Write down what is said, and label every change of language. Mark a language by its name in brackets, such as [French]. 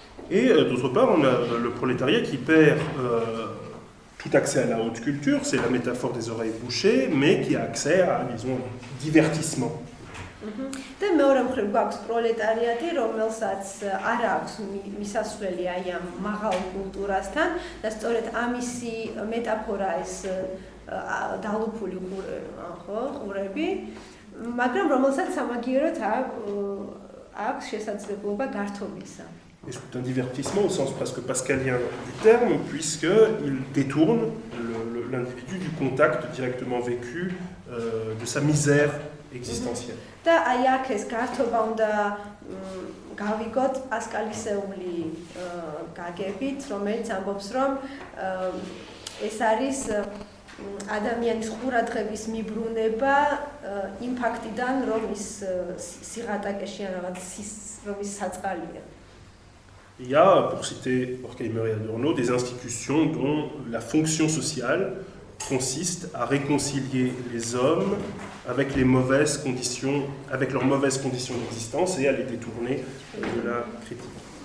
[French] Et d'autre part, on a le prolétariat qui perd tout accès à la haute culture, c'est la métaphore des oreilles bouchées, mais qui a accès à, disons, divertissement. [Georgian] და მეორე მხრივ გვაქვს პროლეტარიატი, რომელსაც არ აქვს მისასვლელი აი ამ მაღალ კულტურასთან და სწორედ ამისი მეტაფორა ეს დალუქული ყურები, მაგრამ რომელსაც სამაგიეროდ აქვს შესაძლებლობა გართობისა. [French] Et c'est un divertissement au sens presque pascalien du terme, puisqu'il détourne l'individu du contact directement vécu de sa misère existentielle. [Georgian] და აი აქ ეს გართობა უნდა გავიგოთ პასკალისეული გაგებით, რომელიც ამბობს, რომ ეს არის ადამიანის ყურადღების მიბრუნება იმ ფაქტიდან, რომ ის სიღატაკეში ან რაღაც რომ ის საწყალია. [French] Il y a, pour citer Horkheimer et Adorno, des institutions dont la fonction sociale consiste à réconcilier les hommes avec leurs mauvaises conditions d'existence et à les détourner de la critique.